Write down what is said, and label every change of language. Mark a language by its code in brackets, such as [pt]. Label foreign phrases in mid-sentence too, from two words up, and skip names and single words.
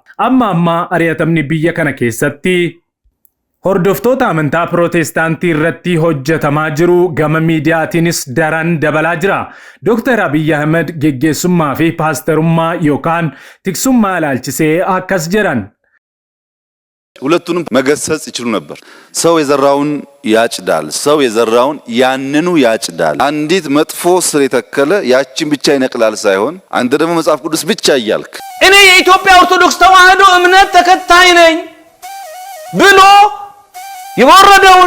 [om] Amma ari'atamni biyya kana keessatti hordoftoota amantaa Pirootestaantii irratti hojjetamaa jiru gama miidiyaatiinis daran dabalaa jira. Dr. Abiy Ahmed geggeessummaa fi paastarummaa yookaan tiksummaa ilaalchisee akkas jedhan. [am] ሁለቱንም መገሰጽ ይችሉ ነበር። ሰው የዘራውን ያጭዳል፣ ሰው የዘራውን ያንኑ ያጭዳል። አንዲት መጥፎ ስር የተከለ ያችን ብቻ ይነቅላል ሳይሆን አንተ ደግሞ መጽሐፍ ቅዱስ ብቻ እያልክ እኔ የኢትዮጵያ ኦርቶዶክስ ተዋሕዶ እምነት ተከታይ ነኝ ብሎ የወረደውን